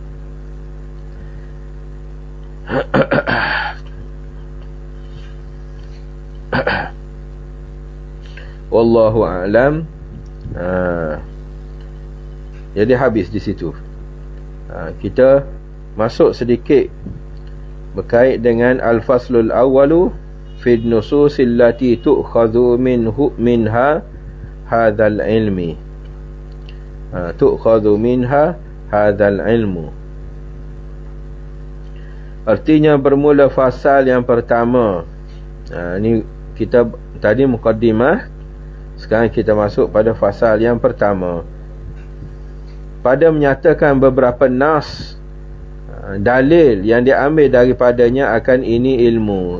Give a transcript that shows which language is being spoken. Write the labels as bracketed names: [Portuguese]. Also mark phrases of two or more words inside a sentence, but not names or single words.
[Arabic] والله أعلم. [Malay] Jadi habis di situ. Kita masuk sedikit berkait dengan [Arabic] الفصل الأول في النصوص التي تؤخذ منها هذا العلم. تؤخذ منها هذا العلم. [Malay] Artinya bermula fasal yang pertama. Ini kita tadi mukaddimah. Sekarang kita masuk pada fasal yang pertama. Pada menyatakan beberapa nas, dalil yang diambil daripadanya akan ini ilmu.